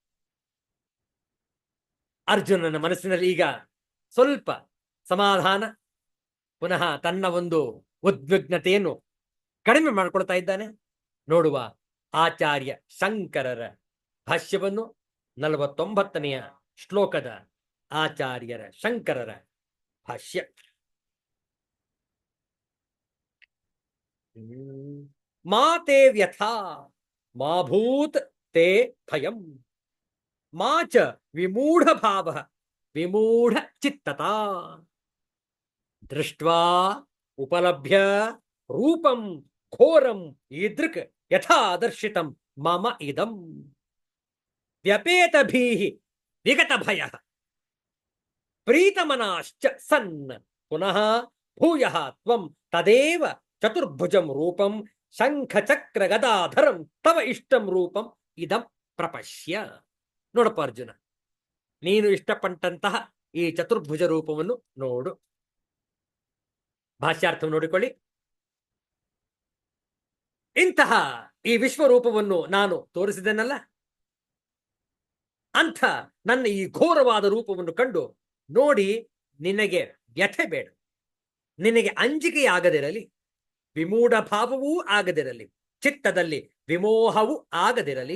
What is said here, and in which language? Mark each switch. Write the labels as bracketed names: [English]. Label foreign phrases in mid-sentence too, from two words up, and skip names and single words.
[Kannada] ಅರ್ಜುನನ ಮನಸ್ಸಿನಲ್ಲಿ ಈಗ ಸ್ವಲ್ಪ ಸಮಾಧಾನ, ಪುನಃ ತನ್ನ ಒಂದು ಉದ್ವಿಗ್ನತೆಯನ್ನು ಕಡಿಮೆ ಮಾಡಿಕೊಳ್ತಾ ಇದ್ದಾನೆ. ನೋಡುವ ಆಚಾರ್ಯ ಶಂಕರರ ಭಾಷ್ಯವನ್ನು, 49ನೆಯ ಶ್ಲೋಕದ ಆಚಾರ್ಯರ ಶಂಕರರ ಭಾಷ್ಯ. [Sanskrit] ಮಾ ತೇ ವ್ಯಥಾ ಮಾ ಭೂತ್ ತೇ ಭಯಂ ಮಾ ಚ ವಿಮೂಢ ಭಾವ ವಿಮೂಢ ಚಿತ್ತತಾ ದೃಷ್ಟ್ವಾ ಉಪಲಭ್ಯ ರೂಪಂ ಘೋರಂ ಈದೃಕ್ ಯಥಾ ದರ್ಶಿತಂ ಮಮ ಇದಂ ವ್ಯಪೇತಭೀಃ ವಿಗತ ಭಯಃ ಪ್ರೀತಮನಾಶ್ಚ ಸನ್ ಪುನಃ ಭೂಯಃ ತ್ವಂ ತದೇವ ಚತುರ್ಭುಜಂ ರೂಪಂ ಶಂಖ ಚಕ್ರ ಗದಾಧರಂ ತವ ಇಷ್ಟಂ ರೂಪಂ ಇದಂ ಪ್ರಪಶ್ಯ. [Kannada] ನೋಡಪ್ಪ ಅರ್ಜುನ, ನೀನು ಇಷ್ಟಪಟ್ಟಂತಹ ಈ ಚತುರ್ಭುಜ ರೂಪವನ್ನು ನೋಡು. ಭಾಷ್ಯಾರ್ಥ ನೋಡಿಕೊಳ್ಳಿ. ಇಂತಹ ಈ ವಿಶ್ವರೂಪವನ್ನು ನಾನು ತೋರಿಸಿದೆನಲ್ಲ, ಅಂಥ ನನ್ನ ಈ ಘೋರವಾದ ರೂಪವನ್ನು ಕಂಡು ನೋಡಿ ನಿನಗೆ ವ್ಯಥೆ ಬೇಡ, ನಿನಗೆ ಅಂಜಿಕೆಯಾಗದಿರಲಿ, ವಿಮೂಢ ಭಾವವೂ ಆಗದಿರಲಿ, ಚಿತ್ತದಲ್ಲಿ ವಿಮೋಹವೂ ಆಗದಿರಲಿ.